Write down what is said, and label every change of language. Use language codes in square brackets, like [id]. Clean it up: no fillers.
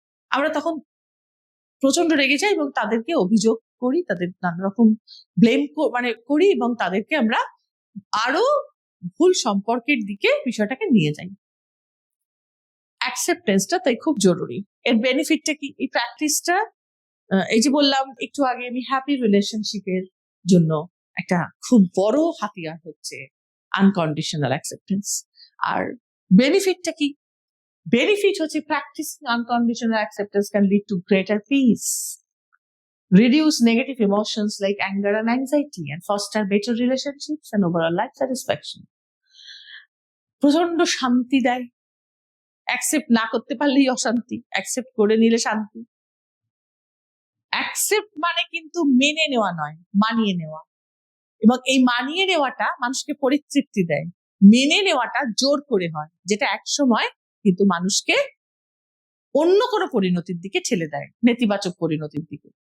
[bn] আমরা তখন প্রচন্ড রেগে যাই এবং তাদেরকে অভিযোগ করি, তাদের নানা রকম ব্লেম করি, এবং তাদেরকে আমরা আরো ভুল সম্পর্কের দিকে বিষয়টাকে নিয়ে যাই। অ্যাকসেপ্টেন্সটা তাই খুব জরুরি। এর বেনিফিটটা কি? এই প্র্যাকটিসটা, এই যে বললাম একটু আগে আমি, হ্যাপি রিলেশনশিপের জন্য একটা খুব বড় হাতিয়ার হচ্ছে আনকন্ডিশনাল অ্যাকসেপ্টেন্স। আর বেনিফিটটা কি? [en] benefit [bn] হচ্ছে [en] Practicing unconditional acceptance can lead to greater peace, reduce negative emotions like anger and anxiety, and foster better relationships and overall life satisfaction. [bn] প্রচন্ড শান্তি দেয়। অ্যাকসেপ্ট না করতে পারলেই অশান্তি, অ্যাকসেপ্ট করে নিলে শান্তি। অ্যাকসেপ্ট মানে কিন্তু মেনে নেওয়া নয়, মানিয়ে নেওয়া। এবং এই মানিয়ে নেওয়াটা মানুষকে পরিতৃপ্তি দেয়, মেনে নেওয়াটা জোর করে হয়, যেটা একসময় কিন্তু মানুষকে অন্য কোনো পরিণতির দিকে ঠেলে দেয়, নেতিবাচক পরিণতির দিকে।